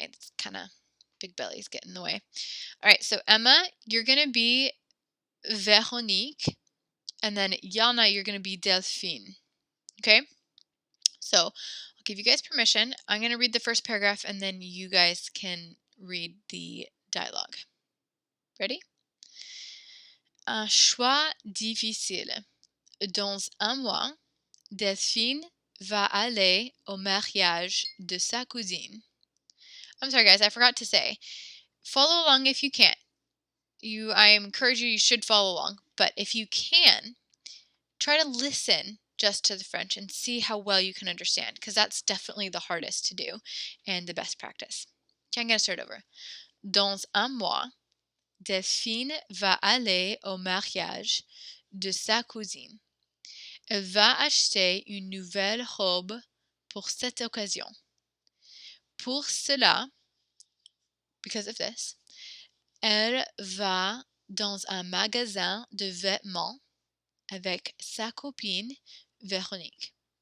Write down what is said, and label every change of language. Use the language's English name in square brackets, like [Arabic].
[English] It's kind of big belly's getting in the way. All right, so Emma, you're going to be Véronique, and then Yana, you're going to be Delphine. Okay? So I'll give you guys permission. I'm going to read the first paragraph, and then you guys can read the dialogue. Ready? [French] Un choix difficile. Dans un mois, Delphine va aller au mariage de sa cousine. [English] I'm sorry, guys, I forgot to say. Follow along if you can. I encourage you should follow along. But if you can, try to listen just to the French and see how well you can understand, because that's definitely the hardest to do and the best practice. Okay, I'm going to start over. [French] Dans un mois, Delphine va aller au mariage de sa cousine. Elle va acheter une nouvelle robe pour cette occasion. Pour cela, [English] because of this, [French] elle va dans un magasin de vêtements avec sa copine Véronique.